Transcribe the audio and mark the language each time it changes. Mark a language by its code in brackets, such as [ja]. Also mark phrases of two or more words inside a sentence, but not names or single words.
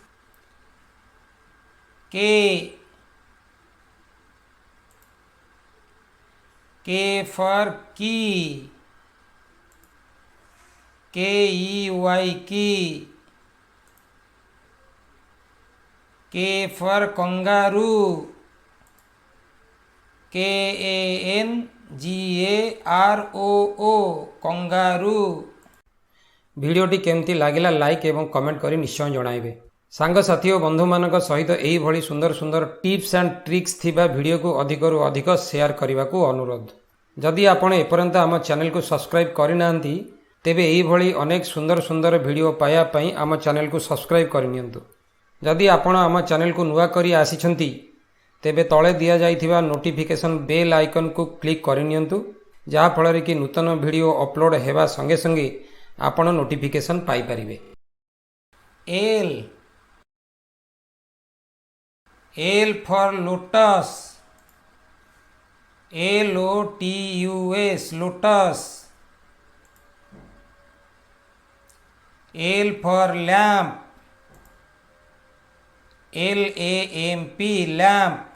[en] K for key, KEY key। K for kangaroo, KANGAROO kangaroo। [or] ଭିଡ଼ିଓଟି କେମିତି ଲାଗିଲା ଲାଇକ ଏବଂ କମେଣ୍ଟ କରି ନିଶ୍ଚୟ ଜଣାଇବେ। ସାଙ୍ଗସାଥୀ ଓ ବନ୍ଧୁମାନଙ୍କ ସହିତ ଏହିଭଳି ସୁନ୍ଦର ସୁନ୍ଦର [en] tips and tricks [or] ଥିବା ଭିଡ଼ିଓକୁ ଅଧିକରୁ ଅଧିକ ସେୟାର କରିବାକୁ ଅନୁରୋଧ। ଯଦି ଆପଣ ଏପର୍ଯ୍ୟନ୍ତ ଆମ ଚ୍ୟାନେଲକୁ ସବସ୍କ୍ରାଇବ୍ କରିନାହାନ୍ତି ତେବେ ଏହିଭଳି ଅନେକ ସୁନ୍ଦର ସୁନ୍ଦର ଭିଡ଼ିଓ ପାଇବା ପାଇଁ ଆମ ଚ୍ୟାନେଲକୁ ସବସ୍କ୍ରାଇବ୍ କରିନିଅନ୍ତୁ। ଯଦି ଆପଣ ଆମ ଚ୍ୟାନେଲକୁ ନୂଆ କରି ଆସିଛନ୍ତି ତେବେ ତଳେ ଦିଆଯାଇଥିବା [en] notification bell [or] ଆଇକନ୍କୁ କ୍ଲିକ୍ କରିନିଅନ୍ତୁ, ଯାହାଫଳରେ କି ନୂତନ ଭିଡ଼ିଓ ଅପଲୋଡ଼ ହେବା ସଙ୍ଗେ ସଙ୍ଗେ ଆପଣ ନୋଟିଫିକେସନ୍ ପାଇପାରିବେ। [en] L for lotus, LOTUS, lotus. L for lamp, LAMP, lamp.